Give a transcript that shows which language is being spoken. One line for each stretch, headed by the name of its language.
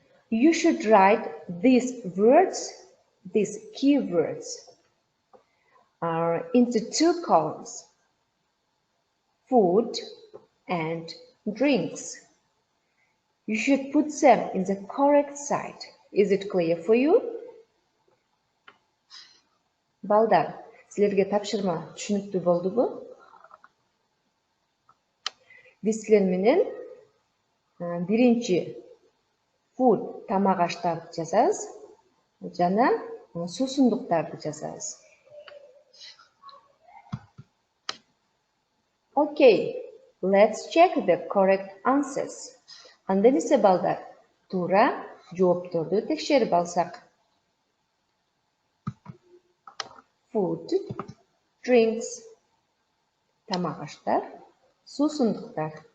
English: You should write these words, these keywords, into 2 columns: food and drinks. You should put them in the correct side. Is it clear for you?
Kyrgyz: Балдар, силерге тапшырма түшүнүктүү болдубу? Биз силер менен биринчи food тамак аштарды жазабыз жана суусундуктарды жазабыз.
English: Okay, let's check the correct answers.
Kyrgyz: Анда эмесе балдар, туура жоопторду текшерип алсак.
English: Food, drinks,
Kyrgyz: тамак аштар, суусундуктар.